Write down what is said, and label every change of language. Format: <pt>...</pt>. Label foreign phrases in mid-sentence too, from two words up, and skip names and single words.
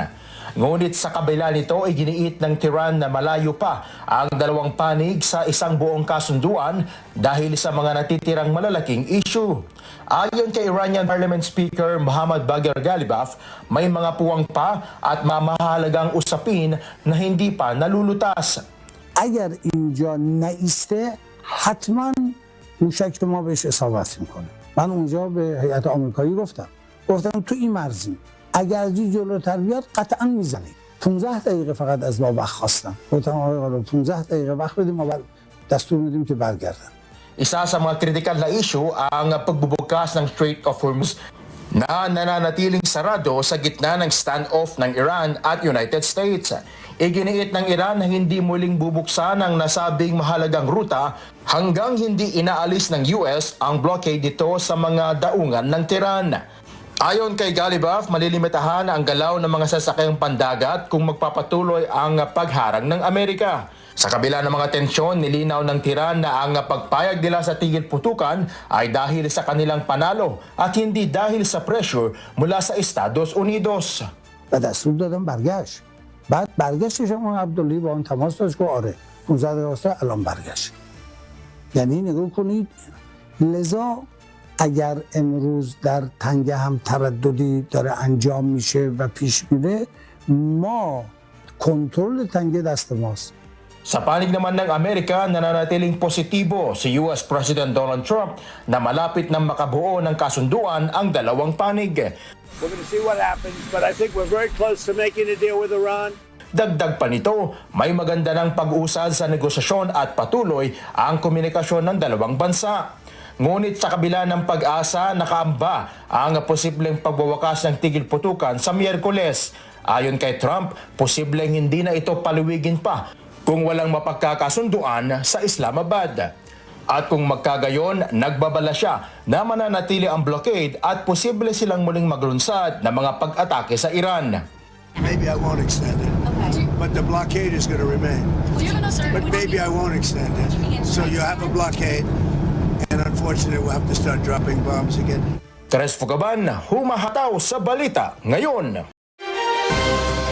<tl>Ngunit sa kabila nito ay giniit ng Tehran na malayo pa ang dalawang panig sa isang buong kasunduan dahil sa mga natitirang malalaking issue. Ayon kay</tl> <en>Iranian Parliament Speaker</en> <tl>Mohammad Bagher Ghalibaf, may mga puwang pa at mamahalagang usapin na hindi pa nalulutas.</tl> <fa>اگر اینجا نایسته حتما موشک ما بهش اصابت میکنه. من اونجا به هیئت آمریکایی گفتم تو این مرزیم، اگر از این جلوتر بیاد قطعا میزنیم. 15 دقیقه فقط از ما وقت خواستم. گفتم آقای قائد 15 دقیقه وقت بدیم ما دستور میدیم که برگردن.</fa> <tl>Isa sa mga kritikal na issue ang pagbubukas ng Strait of Hormuz na nananatiling sarado sa gitna ng standoff ng Iran at United States. Iginiit ng Iran na hindi muling bubuksan ang nasabing mahalagang ruta hanggang hindi inaalis ng US ang blockade nito sa mga daungan ng Tehran. Ayon kay Ghalibaf, malilimitahan ang galaw ng mga sasakyang pandagat kung magpapatuloy ang pagharang ng Amerika. Sa kabila ng mga tensyon, nilinaw ng Tehran na ang pagpayag nila sa tigil putukan ay dahil sa kanilang panalo at hindi dahil sa pressure mula sa Estados Unidos.</tl> <fa>و دستور دادم برگشت. بعد برگشتش هم عبدالله با اون تماس داشت که آره 15 دقیقه واسه الان برگشت. یعنی نگاه کنید، لذا اگر امروز در تنگه هم ترددی داره انجام میشه و پیش میره، ما کنترل تنگه دست ماست.</fa> <tl>Sa panig naman ng Amerika, nananatiling positibo si</tl> <en>US President</en> <tl>Donald Trump na malapit na makabuo ng kasunduan ang dalawang panig.</tl> <en>We're going to see what happens, but I think we're very close to making a deal with Iran.</en> <tl>Dagdag pa nito, may maganda ng pag-usad sa negosasyon at patuloy ang komunikasyon ng dalawang bansa. Ngunit sa kabila ng pag-asa, nakaamba ang posibleng pagwawakas ng tigil putukan sa Miyerkules. Ayon kay Trump, posibleng hindi na ito paluwigin pa kung walang mapagkakasunduan sa Islamabad. At kung magkagayon, nagbabala siya na mananatili ang blockade at posible silang muling maglunsad ng mga pag-atake sa Iran.</tl> <en>Maybe I won't extend it, but the blockade is going to remain. But maybe I won't extend it. So you have a blockade, and unfortunately we'll have to start dropping bombs again.</en> <tl>Tres Fugaban, humahataw sa balita ngayon.</tl>